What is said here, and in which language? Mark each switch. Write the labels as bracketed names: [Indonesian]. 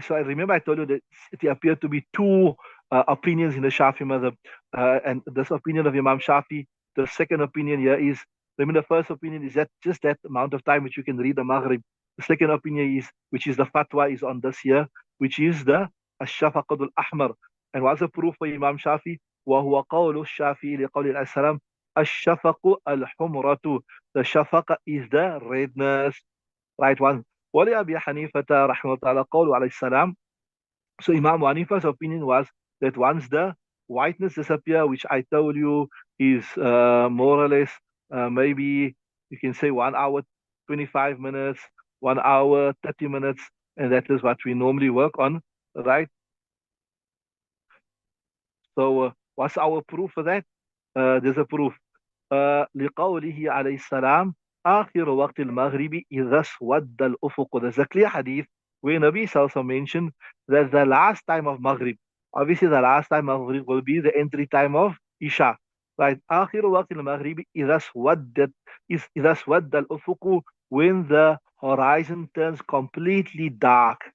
[English] So I remember I told you that it appeared to be two opinions in the Shafi madhab, and this opinion of Imam Shafi. The second opinion here is, I mean, the first opinion is that just that amount of time which you can read the Maghrib. The second opinion is, which is the fatwa, is on this here, which is the Ash-Shafaqat al-Ahmar. And what's the proof for Imam Shafi? [Arabic] وهو قول الشافعي لقول السلام الشفق الحمرة. [English] The shafaqa is the redness, right one. [Arabic] ولأبي حنيفة رحمه الله تعالى قول عليه السلام. [English] So Imam Hanifa's opinion was that once the whiteness disappear, which I told you is more or less maybe you can say 1 hour 25 minutes, 1 hour 30 minutes, and that is what we normally work on, right? So what's our proof for that? There's a proof. [Arabic] لقوله عليه السلام آخر وقت المغرب إذا اسود الأفق. [English] There's a clear hadith where Nabi also mentioned that the last time of Maghrib, obviously the last time of Maghrib will be the entry time of Isha. Right. [Arabic] آخر وقت المغرب إذا اسود الأفق, [English] when the horizon turns completely dark.